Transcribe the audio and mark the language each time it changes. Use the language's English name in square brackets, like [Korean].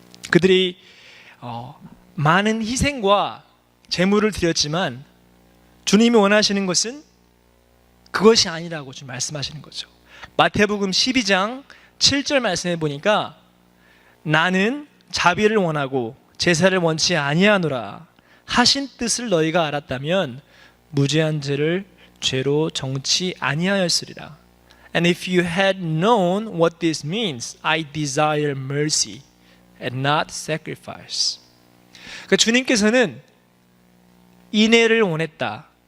[Korean] 그들이 많은 희생과 제물을 드렸지만 주님이 원하시는 것은 그것이 아니라고 지금 말씀하시는 거죠. 마태복음 12장 7절 말씀에 보니까 나는 자비를 원하고 제사를 원치 아니하노라 하신 뜻을 너희가 알았다면 무죄한 죄를 죄로 정치 아니하였으리라. [English] And if you had known what this means, I desire mercy and not sacrifice. [Korean] 그러니까 주님께서는 인애를 원했다.